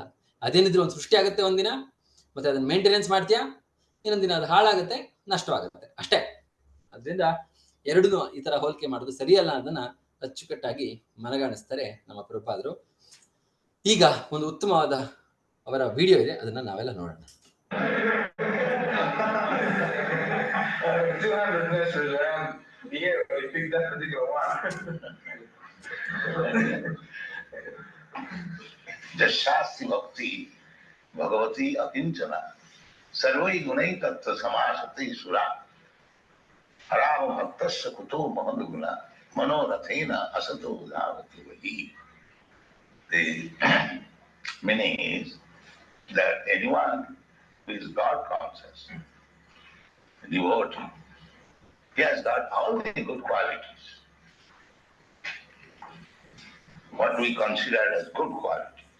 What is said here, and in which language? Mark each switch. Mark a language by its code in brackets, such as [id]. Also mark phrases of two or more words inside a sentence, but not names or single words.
[kn] ಅದೇನಿದ್ರು ಒಂದು ಸೃಷ್ಟಿ ಆಗುತ್ತೆ ಒಂದಿನ, ಮತ್ತೆ ಅದನ್ನ ಮೇಂಟೆನೆನ್ಸ್ ಮಾಡ್ತೀಯಾ, ಇನ್ನೊಂದ್ ದಿನ ಅದು ಹಾಳಾಗುತ್ತೆ, ನಷ್ಟವಾಗುತ್ತೆ, ಅಷ್ಟೇ. ಅದರಿಂದ ಎರಡನ್ನೂ ಈ ತರ ಹೋಲಿಕೆ ಮಾಡೋದು ಸರಿಯಲ್ಲ, ಅದನ್ನ ಅಚ್ಚುಕಟ್ಟಾಗಿ ಮನಗಾಣಿಸ್ತಾರೆ ನಮ್ಮ ಪ್ರಭುಪಾದರು. ಈಗ ಒಂದು ಉತ್ತಮವಾದ ಅವರ ವಿಡಿಯೋ ಇದೆ, ಅದನ್ನ ನಾವೆಲ್ಲ ನೋಡೋಣ. [sa] जशास्ति भक्ति भगवती अकिंचना सर्वै गुणै तत्र समासते सुरा हराम भक्तस्य कुतो महद्गुणा मनोरथेन असतो धावति वही. [en] The meaning is that anyone who is God conscious, devotee, he has got all the good qualities, what we consider as good qualities.